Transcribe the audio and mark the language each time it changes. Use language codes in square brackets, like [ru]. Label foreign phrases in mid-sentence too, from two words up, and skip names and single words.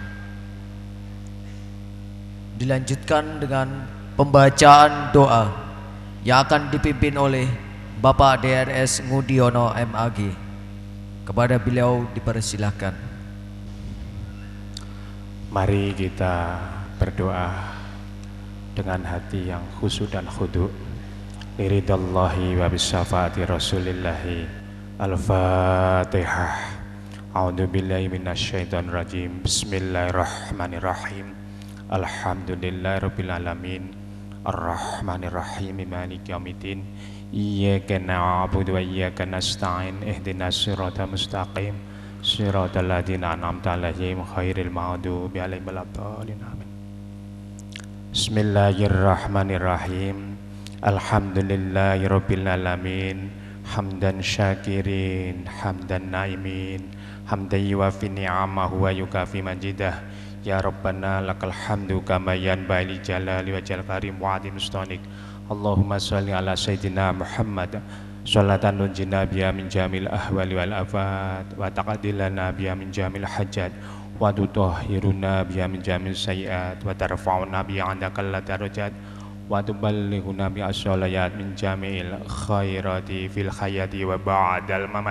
[id] Dilanjutkan dengan pembacaan doa yang akan dipimpin oleh Bapak DRS Ngudiono MAG. Kepada beliau dipersilahkan. Mari kita berdoa dengan hati yang khusyuk dan [ar] خضوع لرضى الله وبشفاعة رسول الله. Al-Fatihah. أعوذ بالله من الشيطان الرجيم. بسم الله الرحمن الرحيم. الحمد لله رب العالمين. الرحمن الرحيم. مالك يوم الدين. إياك نعبد وإياك نستعين. اهدنا الصراط المستقيم. صراط الذين أنعمت عليهم غير المغضوب عليهم ولا الضالين. Amin. Bismillahirrahmanirrahim. الحمد لله رب العالمين. حمدا شاكرين، حمدا ناعمين، حمدا يوافي نعمه ويكافئ مزيده. يا ربنا لك الحمد كما ينبغي لجلال وجهك الكريم وعظيم سلطانك. اللهم صل على سيدنا محمد صلاة تنجينا بها من جميع الأهوال والآفات وتقضي لنا بها من جميع الحاجات وتطهرنا بها من جميع السيئات وترفعنا بها عندك الدرجات وتبلغنا بها الغايات من جميع الخيرات في الحياة وبعد الممات.